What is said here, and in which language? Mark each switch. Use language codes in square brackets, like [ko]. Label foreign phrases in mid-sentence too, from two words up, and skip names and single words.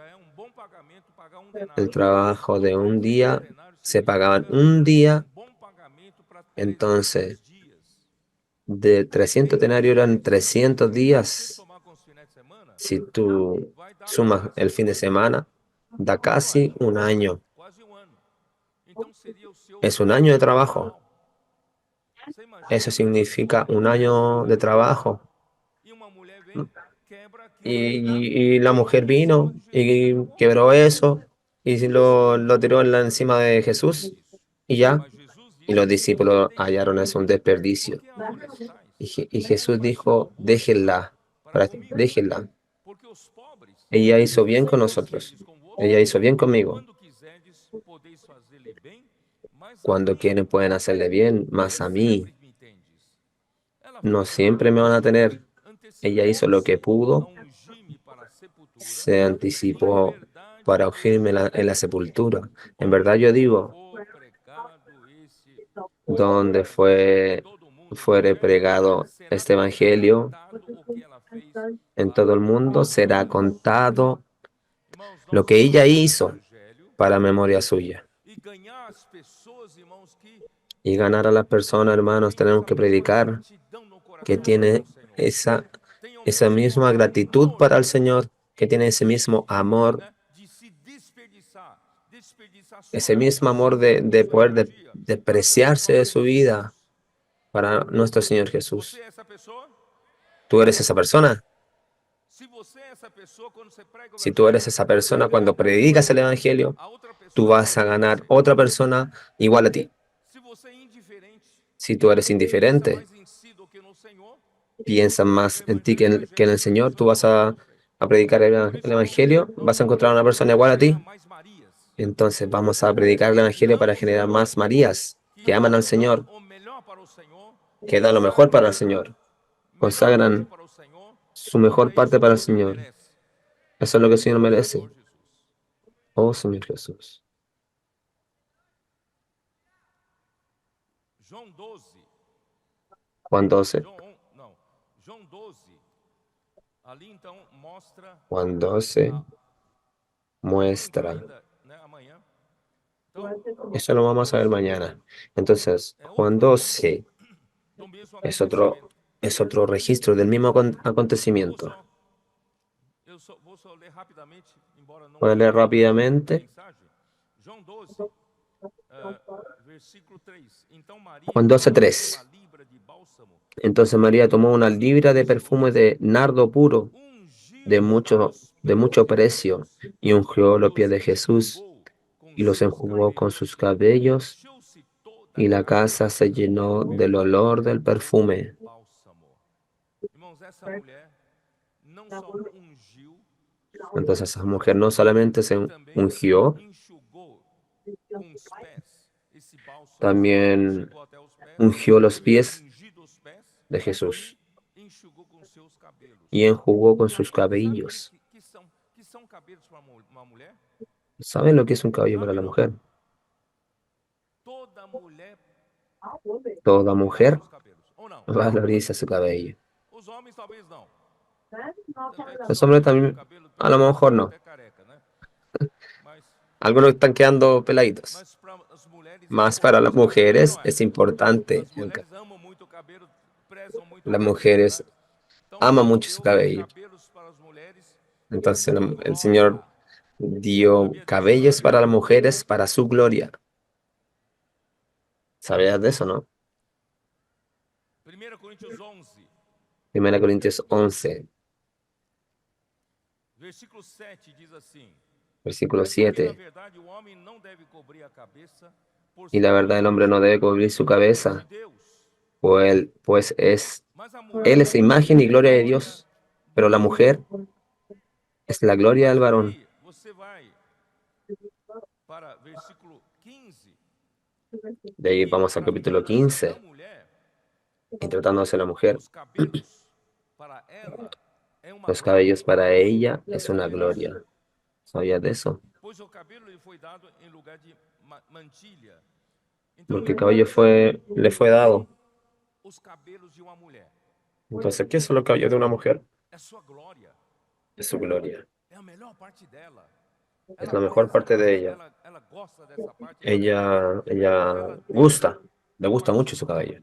[es] El trabajo de un día se pagaban un día, entonces de 300 denarios eran 300 días. Si tú sumas el fin de semana, da casi un año. Es un año de trabajo. [pt] Você imagina [es] Eso que significa un año de trabajo. [pt] e uma mulher vem, quebra aquilo [es] Y la mujer [pt] cima [es] vino [pt] de Jesus e [es] y [pt] acabou. [es] quebró eso y lo tiró encima de Jesús [pt] Isso. [es] y ya. [pt] Mas Jesus [es] Y los [pt] disse: [es] discípulos [pt] deixe-a, [es] hallaron eso un desperdicio. [pt] porque a molestais. [es] Y Jesús [pt] Faz o [es] dijo, [pt] bom [es] déjenla, [pt] para comigo, [es] déjenla. [pt] porque os pobres [es] Ella hizo bien con [pt] sempre [es] nosotros. [pt] estes convosco, [es] Ella hizo bien [pt] e [es] conmigo. [pt] quando quiserdes, podeis fazer-lhe bem, mas a [es] Cuando [pt] mim [es] quieren pueden hacerle bien, [pt] nem [es] más a mí [pt] sempre me tendes. Ela [es] no [pt] fez o que [es] siempre me van a [pt] pôde, [es] tener. Ella hizo lo que [pt] antecipou-se a [es] pudo, [pt] ungir-me para a sepultura. [es] se [pt] Em [es] anticipó [pt] verdade [es] para [pt] vos [es] ungirme [pt] digo, [es] en la sepultura. En verdad yo [pt] onde [es] digo, [pt] for pregado esse [es] donde [pt] evangelho em todo o mundo, a [es] fuere [pt] mulher [es] pregado [pt] será [es] este evangelio, [pt] contado o que ela fez [es] en [pt] para [es] todo el mundo será [pt] memória sua. [es] contado [pt] Irmãos, [es] lo [pt] nós [es] que ella [pt] pregar o [es] hizo [pt] evangelho [es] para memoria suya. [pt] e ganhar as pessoas, irmãos, que [es] Y ganar a las personas, hermanos, [pt] tem [es] tenemos [pt] essa [es] que [pt] mesma [es] predicar [pt] gratidão no [es] que [pt] coração para com [es] tiene [pt] o Senhor. [es] esa, [pt] Tem o [es] esa [pt] mesmo [es] misma gratitud [pt] amor [es] para el Señor, que tiene ese mismo amor, [pt] né, de se desperdiçar sua [es] ese mismo [pt] vida, [es] amor [pt] seu tempo, [es] de [pt] sua [es] poder [pt] energia para ganhar as [es] despreciarse [pt] de almas [es] su [pt] de Jesus. [es] vida para nuestro Señor [pt] Você [es] Jesús. [pt] é essa pessoa? [es] ¿Tú eres esa persona? [pt] Se você é essa pessoa, quando você prega o [es] Si tú eres [pt] evangelho, [es] esa [pt] você [es] persona, cuando [pt] vai [es] predicas el [pt] ganhar [es] Evangelio, [pt] a outra [es] tú [pt] pessoa [es] vas a [pt] igual a [es] ganar [pt] você. [es] otra persona igual a ti. [pt] Se você é indiferente, [es] Si tú eres [pt] pensa [es] indiferente, [pt] mais em si do que no Senhor, [es] piensas [pt] o [es] más en ti que en [pt] evangelho [es] el [pt] vai [es] Señor, [pt] fazer [es] tú [pt] uma [es] vas [pt] obra em você. [es] a predicar [pt] Por [es] el [pt] isso, irmãos, [es] Evangelio, [pt] nós [es] vas a [pt] vamos [es] encontrar una [pt] pregar [es] persona igual [pt] para [es] a [pt] ganhar [es] ti. [pt] mais Marias. [es] Entonces vamos a predicar el Evangelio para [pt] Damos [es] generar más Marías que aman al [pt] dão [es] Señor, [pt] o melhor para o Senhor, [es] que dan lo mejor para el [pt] consagram [es] Señor, [pt] melhor parte [es] consagran [pt] para o Senhor, [es] su [pt] porque [es] mejor [pt] é [es] parte [pt] isso que [es] para [pt] o [es] el [pt] Senhor [es] Señor. [pt] merece. [es] Eso es lo que el Señor [pt] Oh, [es] merece. [pt] Senhor Jesus. [es] Oh Señor Jesús. [pt] João 12, [es] Juan 12. [pt] Não, João 12, ali então mostra, [es] Juan 12 [pt] a, nós vamos entrar [es] muestra. [pt] ainda, né, amanhã. Então, [es] Eso lo [pt] João [es] vamos a ver [pt] 12 [es] mañana. Entonces, [pt] é [es] Juan [pt] outro evento [es] 12 [pt] do mesmo [es] es otro, [pt] acontecimento. [es] es otro registro del mismo [pt] Vamos [es] acontecimiento. [pt] só, vou só ler rapidamente, embora não [es] Voy a [pt] tenha [es] leer [pt] muito tempo de [es] rápidamente. [pt] mensagem. João 12, versículo 3. Então Maria, [es] Juan [pt] tomando [es] 12:3. [pt] uma libra de bálsamo, [es] Entonces María tomó una libra de perfume de nardo puro [pt] ungiu os [es] de [pt] pés [es] mucho [pt] de [es] precio [pt] Jesus [es] y ungió [pt] e [es] los [pt] os [es] pies de Jesús [pt] enxugou com [es] y los [pt] seus [es] enjugó con [pt] cabelos. [es] sus cabellos [pt] Encheu-se toda a [es] y la [pt] casa [es] casa se [pt] do [es] llenó del olor [pt] perfume [es] del [pt] do [es] perfume. [pt] bálsamo. Irmãos, essa mulher não só ungiu, [es] Entonces esa mujer no solamente se [pt] e também [es] ungió, [pt] enxugou com os pés esse bálsamo. [es] también [pt] Chegou até os pés, [es] ungió los [pt] havia [es] pies [pt] ungido os pés [es] de Jesús [pt] e enxugou com seus cabelos. [es] y enjugó con sus [pt] Sabe o que, [es] cabellos. [pt] que são cabelos para uma mulher? [es] ¿Saben lo que es un cabello para [pt] Sabe [es] la [pt] não? [es] mujer? [pt] Toda mulher [es] Toda [pt] valoriza [es] mujer [pt] seus cabelos, ou não? [es] valoriza su cabello. [pt] Os homens talvez não. Tanto é que [es] Los [pt] os [es] hombres [pt] homens têm o [es] también, cabelo a lo mejor no. até careca, né? Mas, Algunos están quedando peladitos. [pt] para as mulheres é [es] Más para [pt] importante [es] las [pt] o cabelo, é ou não [es] mujeres [pt] é? [es] es importante. [pt] As mulheres amam muito o cabelo, prezam muito o [es] Las [pt] cabelo, né? [es] mujeres [pt] Então [es] aman [pt] Deus [es] mucho su [pt] deu [es] cabello. [pt] cabelos para as mulheres [es] Entonces [pt] para [es] el Señor [pt] glória. A [es] dio [pt] Bíblia diz em [es] cabellos para las [pt] 1 [es] mujeres para su gloria. ¿Sabías de eso, no? [pt] Coríntios 11, [es] 1 Corintios 11, [pt] versículo 7 diz assim: [es] versículo [pt] porque na [es] 7. [pt] verdade o homem não deve cobrir a cabeça, por [es] Y [pt] ser [es] la verdad, el hombre no debe cubrir su [pt] imagem de [es] cabeza, [pt] Deus, [es] pues [pt] mas a [es] él [pt] mulher [es] es imagen y [pt] é a [es] gloria de [pt] glória [es] Dios, [pt] do [es] pero la [pt] homem. [es] mujer es la gloria [pt] Mas [es] del varón. [pt] aí você vai para versículo 15, [es] De ahí [pt] que [es] vamos al capítulo [pt] tratando-se da [es] 15, [pt] mulher, [es] y tratándose de la mujer, [pt] os cabelos para ela é uma [es] los [pt] glória. [es] cabellos para ella es una [pt] Sabia disso? [es] gloria. ¿Sabías de eso? [pt] Pois o cabelo lhe foi dado em lugar de mantilha. Então, [es] Porque el cabello le fue dado. [pt] os cabelos de uma mulher [es] Entonces, ¿qué son los cabellos de una mujer? [pt] é sua glória, [es] Es su gloria. [pt] é a melhor parte dela. [es] Es [pt] Ela [es] la mejor [pt] preza [es] parte [pt] por [es] de [pt] isso, [es] ella. [pt] ela gosta dessa parte. [es] Ella [pt] Ela tem [es] gusta, le gusta mucho su cabello.